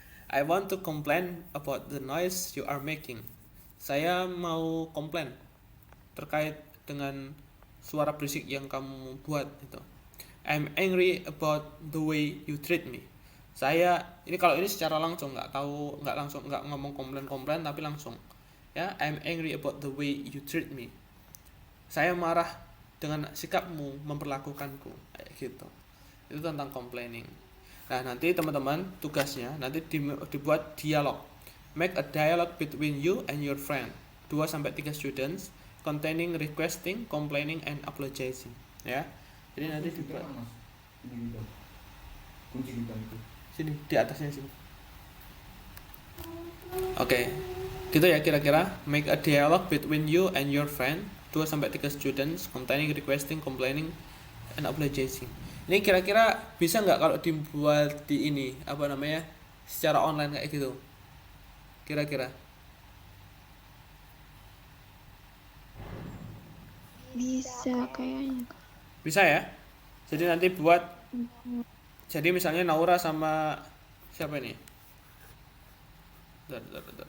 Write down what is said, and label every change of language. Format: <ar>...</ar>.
<en>I want to complain about the noise you are making.</en> <id>Saya mau komplain terkait dengan suara berisik yang kamu buat itu.</id> <en>I'm angry about the way you treat me.</en> <id>Ini kalau ini secara langsung, nggak ngomong komplain tapi langsung.</id> <en>Ya, I'm angry about the way you treat me.</en> <id>Saya marah dengan sikapmu memperlakukanku kayak gitu. Itu tentang complaining. Nah, nanti teman-teman tugasnya nanti dibuat dialog.</id> <en>Make a dialogue between you and your friend. 2-3 students containing requesting, complaining and apologizing.</en> <id>Ya. Jadi nanti dibuat kunci kita itu. Sini, di atasnya sini. Oke. Gitu ya kira-kira.</id> <en>Make a dialogue between you and your friend. 2-3 students containing requesting, complaining and apologizing.</en> <id>Ini kira-kira bisa nggak kalau dibuat di ini secara online kayak gitu? Kira-kira bisa kayaknya. bisa ya. Jadi nanti buat, jadi misalnya Naura sama siapa ini? Bentar.</id>